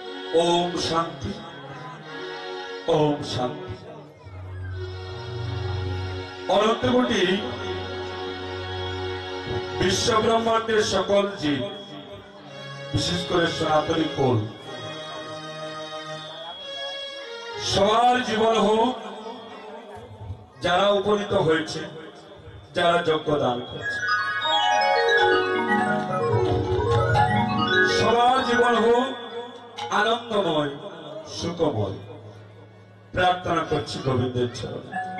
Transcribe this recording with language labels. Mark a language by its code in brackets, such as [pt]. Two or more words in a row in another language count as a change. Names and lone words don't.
[hi] ओम शांति ओम शांति। [bn] অনন্ত কোটি বিশ্ব ব্রহ্মাণ্ডের সকল জীব বিশেষ করে সনাতনী কুল সবার জীবন হোক যারা উপনীত হয়েছে, যারা যজ্ঞ দান করেছে, সবার জীবন হোক আনন্দময় সুখময়। প্রার্থনা করছি গোবিন্দের চরণে।